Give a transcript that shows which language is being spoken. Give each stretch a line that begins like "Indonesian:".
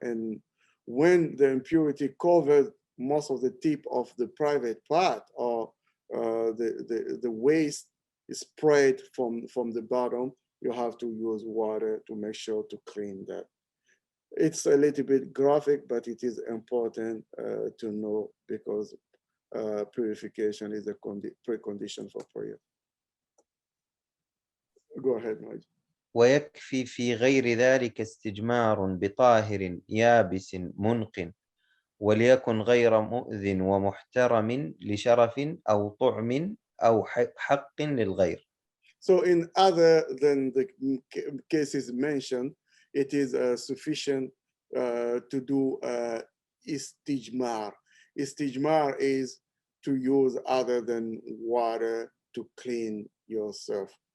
English: And when the impurity covers most of the tip of the private part, or the waste is spread from the bottom, you have to use water to make sure to clean that. It's a little bit graphic, but it is important to know, because purification is a precondition for prayer. Go ahead, Mike.
Arabic: ويكفي في غير ذلك استجمار بطاهر يابس منق وليكن غير مؤذن ومحترم لشرف أو طعم أو حق للغير.
English: So in other than the cases mentioned, it is sufficient to do istijmar. Istijmar is to use other than water to clean yourself.